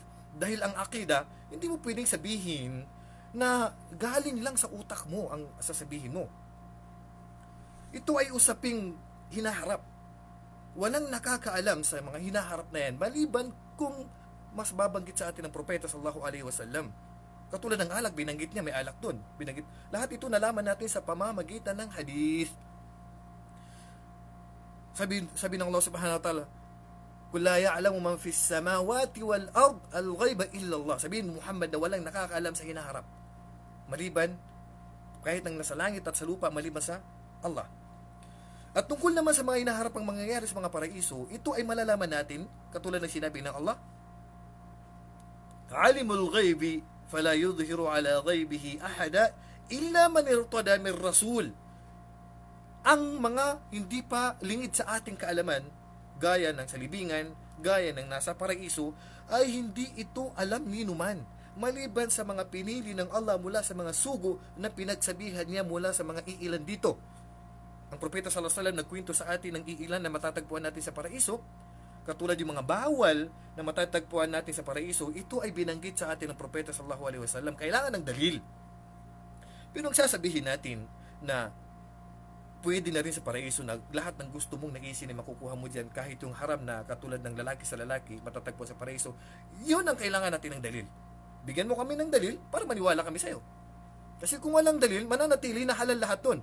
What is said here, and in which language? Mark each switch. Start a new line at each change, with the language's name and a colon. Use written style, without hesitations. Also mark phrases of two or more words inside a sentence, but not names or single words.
Filipino: Dahil ang akida, hindi mo pwedeng sabihin na galing lang sa utak mo ang sasabihin mo. Ito ay usaping hinaharap. Walang nakakaalam sa mga hinaharap na yan, maliban kung mas babanggit sa atin ng propeta
Arabic: صلى الله عليه وسلم.
Filipino: Katulad ng alak, binanggit niya, may alak doon. Lahat ito nalaman natin sa pamamagitan ng hadith. Sabi ng Allah
Arabic: سبحانه وتعالى, "قل لا يعلم من في السماوات والأرض الغيب إلا الله."
Filipino: Sabihin Muhammad na walang nakakaalam sa hinaharap, maliban kahit ng nasa langit at sa lupa, maliban sa Allah. At tungkol naman sa mga hinaharap ang mangyayari sa mga paraiso, ito ay malalaman natin katulad ng sinabi ng Allah,
Arabic: "عالم الغيب فلا يظهر على غيبه أحدا إلا من ارتضى من رسول."
Filipino: Ang mga hindi pa lingid sa ating kaalaman, gaya ng salibingan, gaya ng nasa paraiso, ay hindi ito alam ni numan, maliban sa mga pinili ng Allah mula sa mga sugo na pinagsabihan niya mula sa mga iilan dito. Ang propeta
Arabic: صلى الله عليه وسلم
Filipino: nagkwento sa atin ng iilan na matatagpuan natin sa paraiso, katulad yung mga bawal na matatagpuan natin sa paraiso. Ito ay binanggit sa atin ng propeta
Arabic: صلى الله عليه وسلم.
Filipino: Kailangan ng dalil. Pero sasabihin natin na pwede na rin sa paraiso na lahat ng gusto mong naisin ay makukuha mo dyan, kahit yung haram na katulad ng lalaki sa lalaki matatagpo sa paraiso, yun ang kailangan natin ng dalil. Bigyan mo kami ng dalil para maniwala kami sa'yo. Kasi kung walang dalil, mananatili na halal lahat dun.